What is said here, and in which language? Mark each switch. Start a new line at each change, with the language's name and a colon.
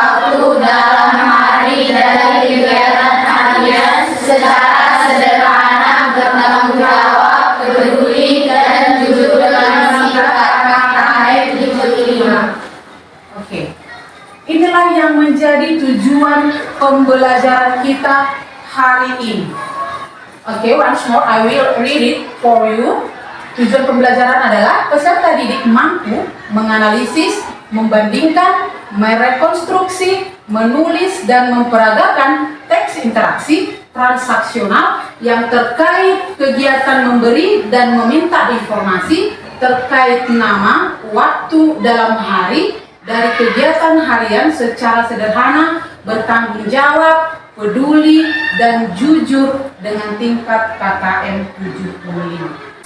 Indonesian: waktu dalam hari dari kegiatan harian secara sederhana, bertanggung jawab, peduli, dan jujur dengan sikap KKM 75. Oke. Inilah yang menjadi tujuan pembelajaran kita hari ini.
English: Oke, once more I will read it for you.
Indonesian: Tujuan pembelajaran adalah peserta didik mampu menganalisis, membandingkan, merekonstruksi, menulis, dan memperagakan teks interaksi transaksional yang terkait kegiatan memberi dan meminta informasi terkait nama, waktu dalam hari dari kegiatan harian secara sederhana, bertanggung jawab, peduli, dan jujur dengan tingkat KKM 75.